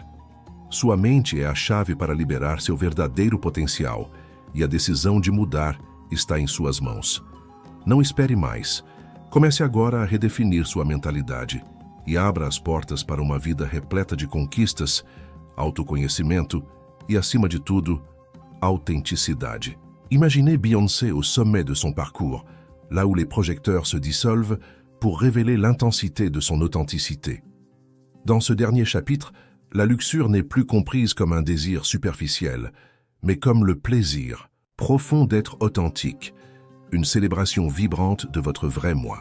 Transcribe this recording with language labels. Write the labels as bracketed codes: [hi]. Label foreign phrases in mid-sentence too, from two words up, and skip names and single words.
[pt] Sua mente é a chave para liberar seu verdadeiro potencial e a decisão de mudar está em suas mãos. Não espere mais. Comece agora a redefinir sua mentalidade e abra as portas para uma vida repleta de conquistas, autoconhecimento e, acima de tudo, autenticidade. [fr] Imaginez Beyoncé au sommet de son parcours, là où les projecteurs se dissolvent pour révéler l'intensité de son authenticité. Dans ce dernier chapitre, la luxure n'est plus comprise comme un désir superficiel, mais comme le plaisir profond d'être authentique, une célébration vibrante de votre vrai moi.